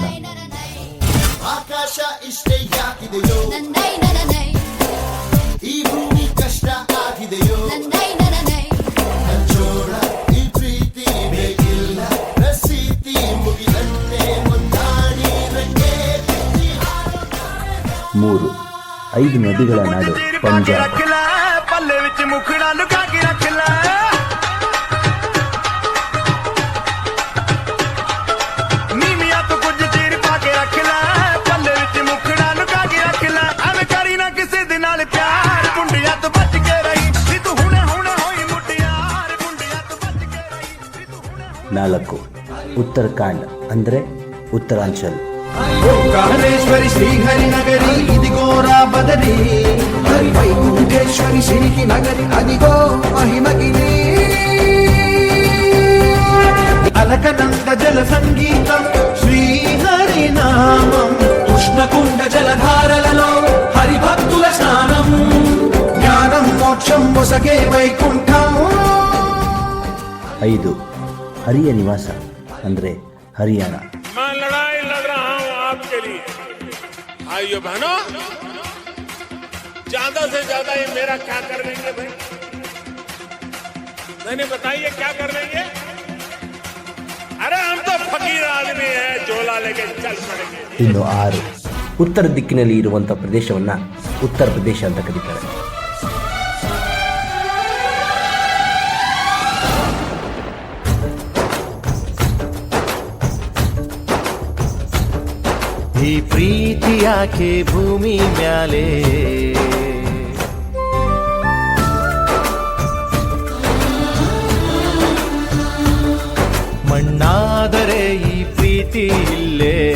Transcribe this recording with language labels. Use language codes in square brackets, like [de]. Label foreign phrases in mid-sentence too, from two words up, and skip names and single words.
[kn] ಆಕಾಶ ಇಷ್ಟೇ ಯಾಕಿದೆಯೋ, ಈ ಭೂಮಿ ಕಷ್ಟ ಆಗಿದೆಯೋ, ಹಂಚೋಣ ಈ ಪ್ರೀತಿ ಬೇಕಿಲ್ಲ ರಸೀತಿ ಮುಗಿದಂತೆ ಮುಂದಾಡಿ ರಂಗೆ. 3. 5 ನದಿಗಳ ನಾಡು ಪಂಜಾಬ್. [pa] ਪੱਲੇ ਵਿੱਚ ਮੁਖੜਾ ਲੁਕਾ ਕੇ ਰੱਖ ਲੈ ਨੀਮੀਆਂ ਤੋਂ ਕੁਝ ਚੀਰ ਪਾ ਕੇ ਰੱਖ ਲੈ ਪੱਲੇ ਵਿੱਚ ਮੁਖੜਾ ਲੁਕਾ ਕੇ ਰੱਖ ਲੈ ਐਵੇਂ ਕਰੀ ਨਾ ਕਿਸੇ ਦੇ ਨਾਲ ਪਿਆਰ ਮੁੰਡਿਆਂ ਤੋਂ ਬਚ ਕੇ ਰਹੀ ਵੀ ਤੂੰ ਹੁਣੇ ਹੁਣੇ ਹੋਈ ਮੁਟਿਆਰ ਮੁੰਡਿਆਂ ਤੋਂ ਬਚ ਕੇ ਰਹੀ ਵੀ ਤੂੰ ਹੁਣੇ [kn] 4. ಉತ್ತರಾಖಂಡ್ ಅಂದರೆ ಉತ್ತರಾಂಚಲ್. [te] ఓంకారేశ్వరి శ్రీహరి నగరి ఇదిగో రా బదరి హరి వైకుంఠేశ్వరి శ్రీకి నగరి అదిగో మహిమగిరి అలకనంద జల సంగీతం శ్రీహరి నామం ఉష్ణకుండ జలధారలలో హరి భక్తుల స్నానం జ్ఞానం మోక్షం మొసగే వైకుంఠం. [kn] 5. ಹರಿಯ ನಿವಾಸ ಅಂದರೆ ಹರಿಯಾಣ. [hi] मैं लड़ाई लड़ रहा हूं आपके लिए भाइयों बहनों, ज्यादा से ज्यादा ये मेरा क्या कर लेंगे भाई? नहीं बताइए क्या कर लेंगे? अरे हम तो फकीर आदमी है, झोला लेके चल पड़ेंगे. [kn] ಇನ್ನು 6. ಉತ್ತರ ದಿಕ್ಕಿನಲ್ಲಿ ಇರುವಂಥ ಪ್ರದೇಶವನ್ನು ಉತ್ತರ ಪ್ರದೇಶ ಅಂತ ಕರೀತಾರೆ. ಈ ಪ್ರೀತಿ ಯಾಕೆ ಭೂಮಿ ಮ್ಯಾಲೆ ಮಣ್ಣಾದರೆ ಈ ಪ್ರೀತಿ ಇಲ್ಲೇ.